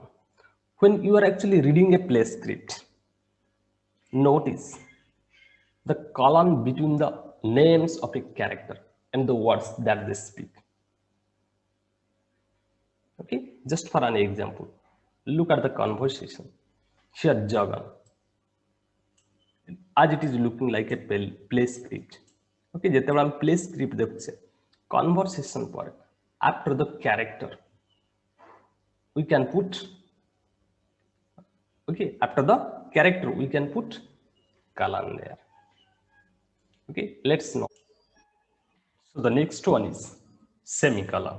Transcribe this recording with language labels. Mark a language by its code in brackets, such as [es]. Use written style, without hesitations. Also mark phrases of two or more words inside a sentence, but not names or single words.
[en] When you are actually reading a play script, notice the colon between the names of a character and the words that they speak. Okay, just for an example, look at the conversation. Here, Jagan, as it is looking like a play script. Okay, [or] ଯେତେବେଳେ ଆମେ play script ଦେଖୁଛେ, conversation ପରେ [en] after the character we can put, okay, after the character we can put colon there. Okay, let's know. So the next one is semicolon.